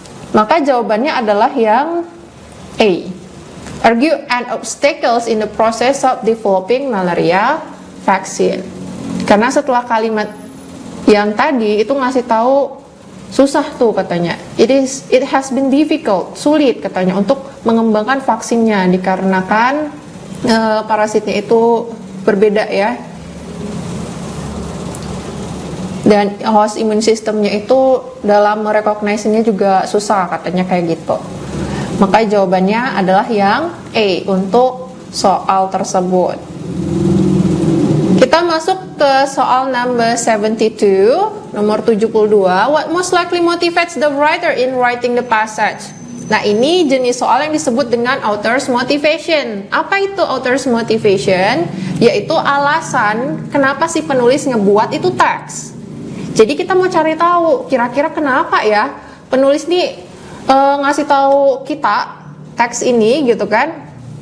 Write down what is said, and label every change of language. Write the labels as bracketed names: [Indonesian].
[Indonesian] Maka jawabannya adalah yang A. [English] Argue and obstacles in the process of developing malaria vaccine. [Indonesian] Karena setelah kalimat yang tadi itu ngasih tahu susah tuh katanya. [English] It has been difficult, [Indonesian] sulit katanya untuk mengembangkan vaksinnya dikarenakan parasitnya itu berbeda ya. Dan host immune systemnya itu dalam merekognisinya juga susah katanya kayak gitu. Maka jawabannya adalah yang A untuk soal tersebut. Kita masuk ke soal number 72, nomor 72. [English] What most likely motivates the writer in writing the passage? [Indonesian] Nah, ini jenis soal yang disebut dengan author's motivation. Apa itu author's motivation? Yaitu alasan kenapa si penulis ngebuat itu teks. Jadi kita mau cari tahu kira-kira kenapa ya penulis nih ngasih tahu kita teks ini gitu kan.